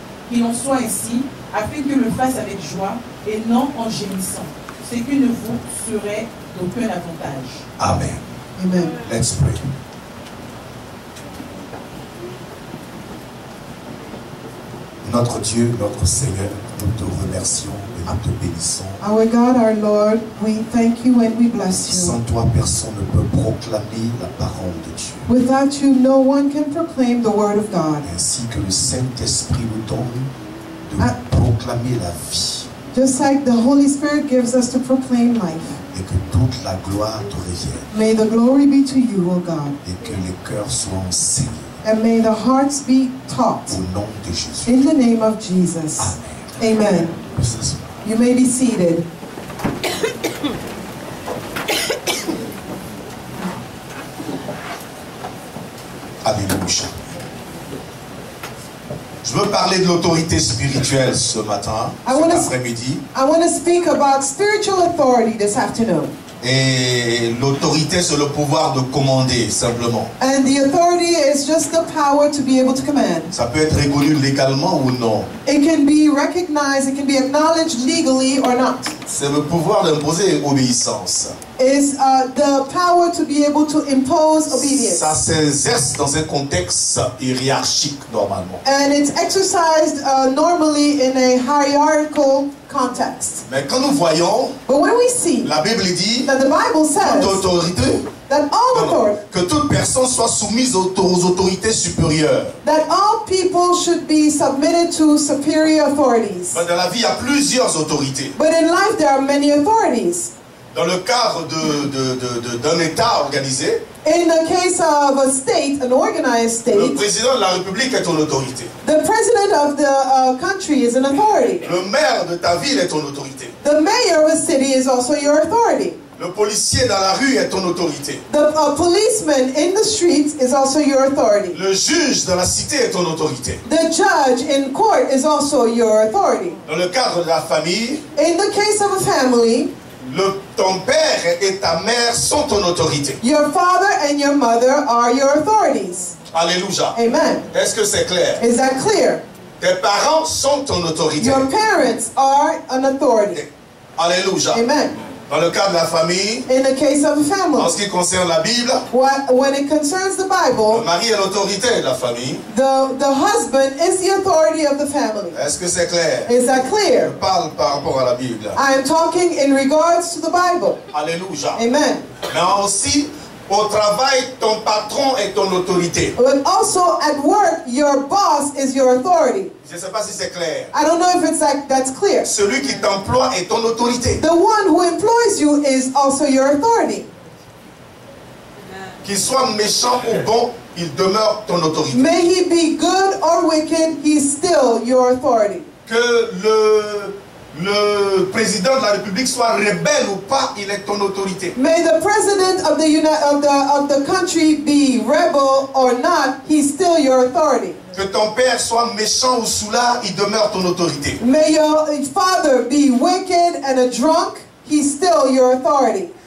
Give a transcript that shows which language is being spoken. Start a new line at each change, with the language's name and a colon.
French: Qu'il en soit ainsi, afin que le fasse avec joie et non en gémissant, ce qui ne vous serait d'aucun avantage. Amen. Amen.
English: Let's pray.
French: Notre Dieu, notre Seigneur, nous te remercions et nous te bénissons.
English: Our God, our Lord, we thank you and we bless you.
French: Sans toi, personne ne peut proclamer la parole de Dieu.
English: Without you, no one can proclaim the word of God.
French: Ainsi que le Saint-Esprit nous donne de proclamer la vie.
English: Just like the Holy Spirit gives us to proclaim life.
French: Et que toute la gloire te revienne.
English: May the glory be to you, O God.
French: Et que les cœurs soient enseignés.
English: And may the hearts be taught.
French: Au nom de Jésus.
English: In the name of Jesus. Amen. Amen. You may be seated. Alléluia.
French: Je veux parler de l'autorité spirituelle ce matin, cet après-midi.
English: I want to speak about spiritual authority this afternoon.
French: Et l'autorité, c'est le pouvoir de commander, simplement.
English: And the authority is just the power to be able to command.
French: Ça peut être reconnu légalement ou non.
English: It can be recognized, it can be acknowledged legally or not.
French: C'est le pouvoir d'imposer obéissance.
English: Is the power to be able to impose obedience.
French: Ça s'exerce dans un contexte hiérarchique, normalement.
English: And it's exercised normally in a hierarchical context.
French: Mais quand nous voyons,
English: but when we see
French: la Bible dit
English: that the Bible says
French: toute autorité,
English: that all authority,
French: que toute personne soit soumise aux autorités supérieures.
English: That all people should be submitted to superior authorities.
French: Mais dans la vie, il y a plusieurs autorités.
English: But in life, there are many authorities.
French: Dans le cadre d'un État organisé,
English: in the case of a state, an organized state,
French: le président de la République est ton autorité.
English: The president of the country is an authority.
French: Le maire de ta ville est ton autorité.
English: The mayor of a city is also your authority.
French: Le policier dans la rue est ton autorité.
English: The policeman in the streets is also your authority.
French: Le juge dans la cité est ton autorité.
English: The judge in court is also your authority.
French: Dans le cadre de la famille,
English: in the case of a family,
French: ton père et ta mère sont ton autorité.
English: Your father and your mother are your authorities. Alléluia. Amen.
French: Est-ce que c'est clair?
English: Is that clear?
French: Tes parents sont ton autorité.
English: Your parents are an authority. Alléluia. Amen.
French: Dans le cas de la famille,
English: in the case of a family,
French: en ce qui concerne la Bible,
English: when it concerns the Bible,
French: le mari est l'autorité de la famille.
English: The husband is the authority of the family.
French: Est-ce que c'est clair?
English: Is that clear?
French: Je parle par rapport à la Bible.
English: I am talking in regards to the Bible. Alléluia. Amen.
French: Mais aussi, au travail, ton patron est ton autorité.
English: But also at work, your boss is your authority.
French: Je ne sais pas si c'est clair.
English: I don't know if that's clear.
French: Celui qui t'emploie est ton autorité.
English: The one who employs you is also your authority.
French: Qu'il soit méchant ou bon, il demeure ton autorité.
English: May he be good or wicked, he's still your authority.
French: Que le président de la République soit rebelle ou pas, il est ton autorité.
English: May the president of the country be rebel or not, he's still your authority.
French: Que ton père soit méchant ou soulard, il demeure ton autorité.
English: May your father be wicked and a drunk, he's still your authority.